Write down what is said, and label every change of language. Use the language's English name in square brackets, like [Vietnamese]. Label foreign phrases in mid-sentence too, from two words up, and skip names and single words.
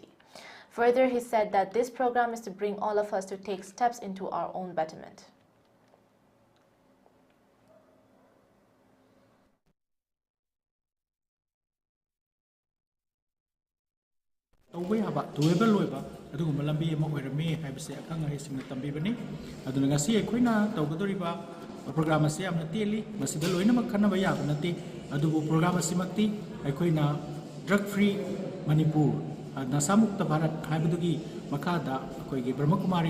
[English] Further, he said that this program is to bring all of us to take steps into our own betterment. [Manipuri] Doable loiba aduguma lambi ama oirame haibase akhang ai singna tambibani aduna ngasi ekhoina tawgadoriba program ase amna teli masida loina makhana ba yaba nati adubu program asimakti ekhoina [English] drug free [Manipuri] Manipur nasamukta bharat haibadugi makada akoigi Brahma Kumari